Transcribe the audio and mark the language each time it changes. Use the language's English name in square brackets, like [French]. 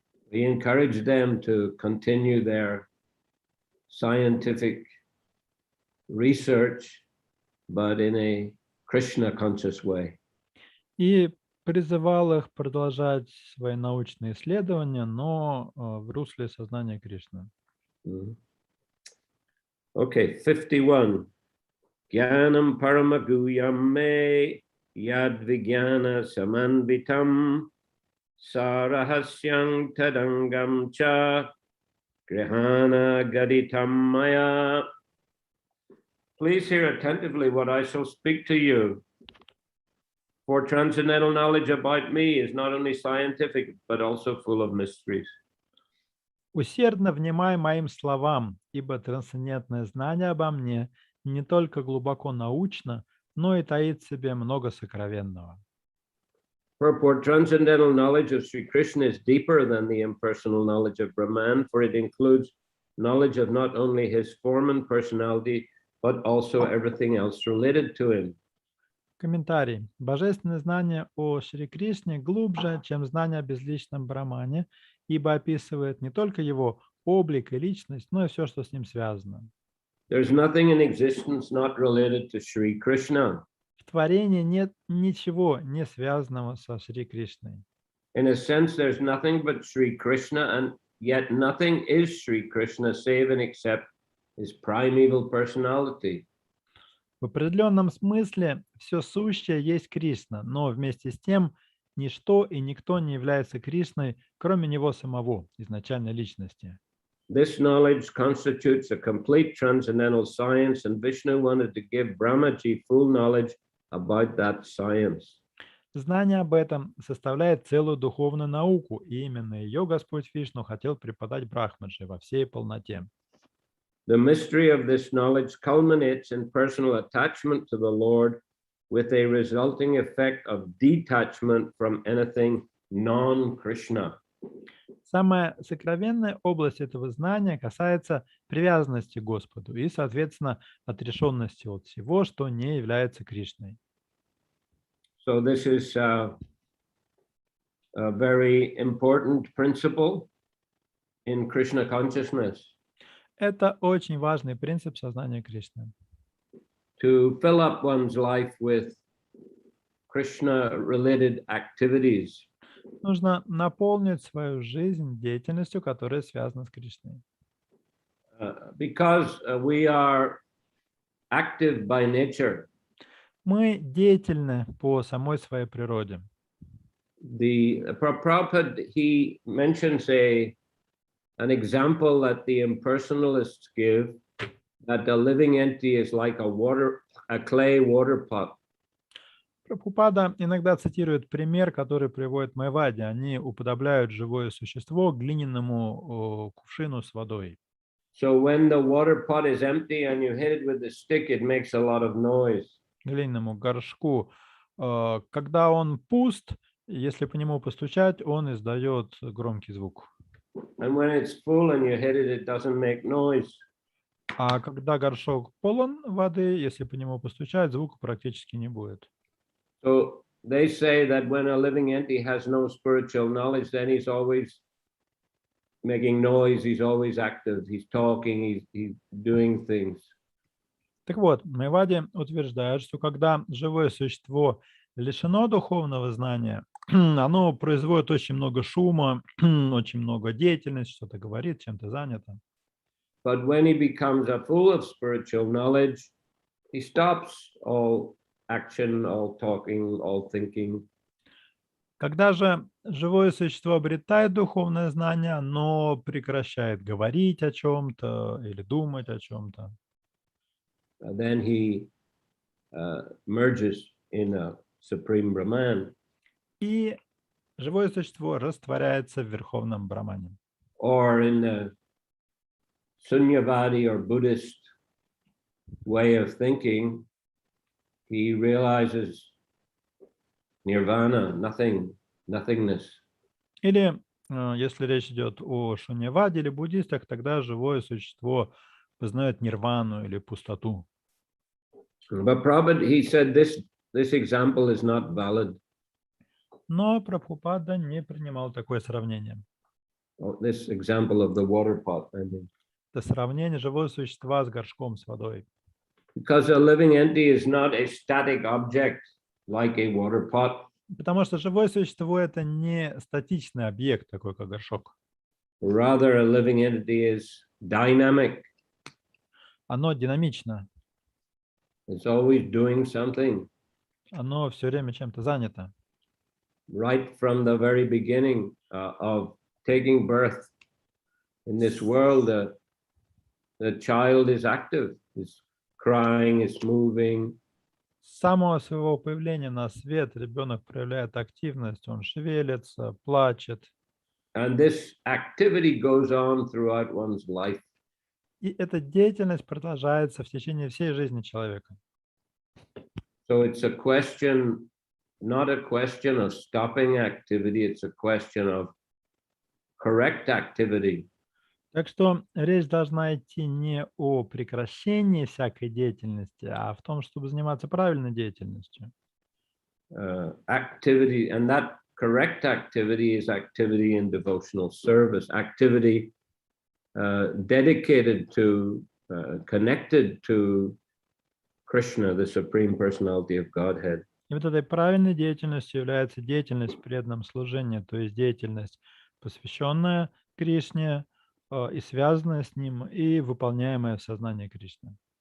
[English] We encourage them to continue their scientific research, but in a Krishna conscious way. [Russian] И призывал их продолжать свои научные исследования, но в русле сознания Кришны. [English] Okay, 51. [Sanskrit] Jnanam paramaguyam me yad vijnana samanvitam sarahasyam tadangam cha grihana gaditam maya. [English] Please hear attentively what I shall speak to you. For transcendental knowledge about me is not only scientific, but also full of mysteries. [Russian] Усердно внимай моим словам, ибо трансцендентное знание обо мне не только глубоко научно, но и таит в себе много сокровенного. [English] Purport: transcendental knowledge of Sri Krishna is deeper than the impersonal knowledge of Brahman, for it includes knowledge of not only his form and personality, but also everything else related to him. [Russian] Комментарий. Божественное знание о Шри Кришне глубже, чем знание о безличном Брахмане, ибо описывает не только его облик и личность, но и все, что с ним связано. [English] There's nothing in existence not related to Sri Krishna. [Russian] В творении нет ничего не связанного со Шри Кришной. [English] In a sense, there's nothing but Sri Krishna, and yet nothing is Sri Krishna save and except his primeval personality. [Russian] В определенном смысле все сущее есть Кришна, но вместе с тем ничто и никто не является Кришной, кроме него самого, изначальной личности. [English] This knowledge constitutes a complete transcendental science, and Vishnu wanted to give Brahmaji full knowledge about that science. [Russian] Знание об этом составляет целую духовную науку, и именно ее Господь Вишну хотел преподать Брахмаджи во всей полноте. [English] The mystery of this knowledge culminates in personal attachment to the Lord, with a resulting effect of detachment from anything non-Krishna. [Russian] Самая сокровенная область этого знания касается привязанности к Господу и, соответственно, отрешенности от всего, что не является Кришной. [English] So this is a very important principle in Krishna consciousness. [Russian] Это очень важный принцип сознания Кришны. [English] To fill up one's life with Krishna-related activities. [Russian] Нужно наполнить свою жизнь деятельностью, которая связана с Кришной. [English] Because we are active by nature. [Russian] Мы деятельны по самой своей природе. [English] Prabhupada, he mentions an example that the impersonalists give, that the living entity is like a clay water pot. [Russian] Прабхупада иногда цитирует пример, который приводит Майвади. Они уподобляют живое существо к глиняному кувшину с водой. [English] So when the water pot is empty and you hit it with a stick, it makes a lot of noise. [Russian] Глиняному горшку. Когда он пуст, если по нему постучать, он издает громкий звук. [English] And when it's full and you hit it, it doesn't make noise. [Russian] А когда горшок полон воды, если по нему постучать, звука практически не будет. [English] So they say that when a living entity has no spiritual knowledge, then he's always making noise, he's always active, he's talking, he's doing things. [Russian] Так вот, Майвади утверждает, что когда живое существо лишено духовного знания, оно производит очень много шума, очень много деятельности, что-то говорит, чем-то занято. [English] But when he becomes full of spiritual knowledge, he stops all action, all talking, all thinking. [Russian] Когда же живое существо обретает духовное знание, оно прекращает говорить о чем-то или думать о чем-то. [English] Then he merges in a supreme Brahman. [Russian] И живое существо растворяется в верховном Брамане. [English] Or in the Sunyavadi or Buddhist way of thinking, he realizes nirvana, nothingness. [Russian] Или, если речь идет о шуньяваде или буддистах, тогда живое существо познает нирвану или пустоту. [English] But Prabhupada, he said this example is not valid. [Russian] Но Прабхупада не принимал такое сравнение. [English] This example of the water pot, I mean. [Russian] Это сравнение живого существа с горшком с водой. [English] Because a living entity is not a static object like a water pot. [Russian] Потому что живое существо – это не статичный объект, такой как горшок. [English] Rather, a living entity is dynamic. [Russian] Оно динамично. [English] It's always doing something. [Russian] Оно все время чем-то занято. [English] Right from the very beginning of taking birth in this world, the child is active, is crying, is moving. [Russian] С самого своего появления на свет ребенок проявляет активность, он шевелится, плачет. [English] And this activity goes on throughout one's life. [Russian] И эта деятельность продолжается в течение всей жизни человека. [English] So it's a question, not a question of stopping activity, it's a question of correct activity. [Russian] Так что речь должна идти не о прекращении всякой деятельности, а в том, чтобы заниматься правильной деятельностью. [English] Activity, and that correct activity is activity in devotional service, activity dedicated to, connected to Krishna, the Supreme Personality of Godhead. [Russian] И вот этой правильной деятельностью является деятельность в преданном служении, то есть деятельность, посвященная Кришне и связанная с ним, и выполняемая в сознании Кришны.